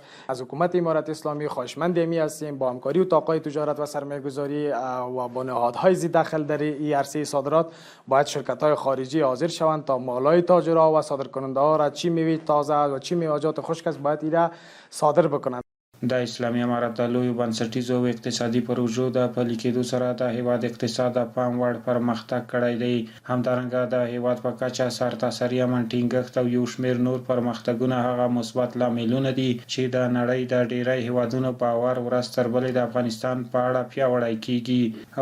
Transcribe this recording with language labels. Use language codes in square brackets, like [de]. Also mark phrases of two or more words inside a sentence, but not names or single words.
[fa] از حکومت امارت اسلامی خواهشمند می هستیم با همکاری اتاقهای تجارت و سرمایه‌گذاری و با نهادهای ذی دخل در این عرصه صادرات باید شرکت های خارجی حاضر شوند تا مالای تاجرها و صادرکننده ها را چی میوه تازه و چی میوه‌جات خشک است باید ایرا صادر بکنند. [ps] د اسلامي امارت د لویو بنسټیزو او اقتصادي پروژو د پلي کېدو سره د هیواد اقتصاد د پام وړ پرمختګ کړی دی. همدارنګه د هیواد په کچه سرتاسري امن ټینګښت او یو شمېر نور پرمختګونه هغه مثبت لاملونه دي چې د نړۍ د ډیری هیوادونو باور ورځ تر بلې د افغانستان په اړه پیاوړی کیږي.